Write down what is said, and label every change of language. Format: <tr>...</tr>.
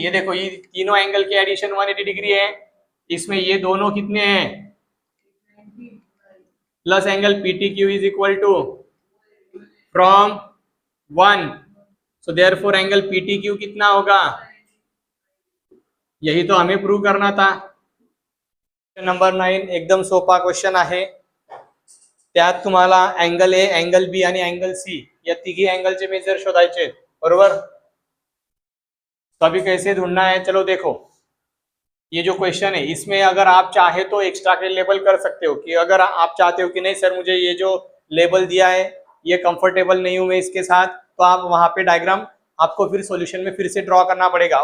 <hi>ये देखो, ये तीनों एंगल की एडिशन 180 डिग्री है। इसमें ये दोनों कितने हैं? Plus angle PTQ is equal to from 1, so therefore angle PTQ कितना होगा? यही तो हमें प्रूव करना था।</hi> <mr>नंबर 9 एकदम सोपा क्वेश्चन आहे। त्यात तुम्हाला एंगल A, एंगल B आणि एंगल C या तिघी एंगलचे मेजर शोधायचे, बरोबर।</mr> <hi>तो अभी कैसे ढूंढना है, चलो देखो। ये जो क्वेश्चन है इसमें अगर आप चाहे तो एक्स्ट्रा के लेबल कर सकते हो, कि अगर आप चाहते हो कि नहीं सर मुझे ये जो लेबल दिया है ये कंफर्टेबल नहीं हूं मैं इसके साथ, तो आप वहां पे डायग्राम आपको फिर सॉल्यूशन में फिर से ड्रॉ करना पड़ेगा।</hi>